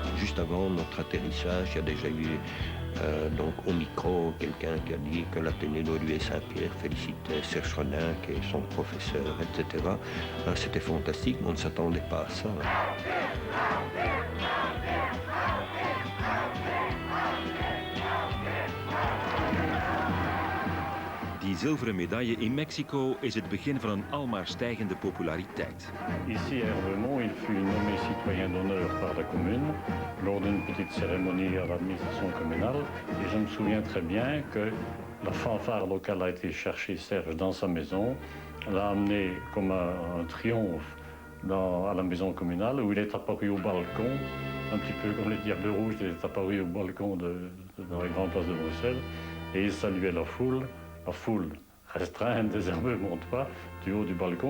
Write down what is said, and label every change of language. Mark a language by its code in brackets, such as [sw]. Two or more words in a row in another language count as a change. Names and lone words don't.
[fr] juste avant notre atterrissage, il y a déjà eu donc au micro quelqu'un qui a dit que l'Athénée d'Olivier Saint-Pierre félicitait Serge Redinck et son professeur, etc. C'était fantastique, mais on ne s'attendait pas à ça. [nl] Die zilveren medaille in Mexico is het begin van een almaar stijgende populariteit. [fr] Ici à Herbemont, il fut nommé citoyen d'honneur par la commune lors d'une petite cérémonie à l'administration communale. Et je me souviens très bien que la fanfare locale a été chercher Serge dans sa maison, l'a amené comme un triomphe à la maison communale où il est apparu au balcon, un petit peu comme les Diables Rouges, il est apparu au balcon dans la grande place de Bruxelles et il saluait la foule restreinte des Herbemont-tois du haut du balcon.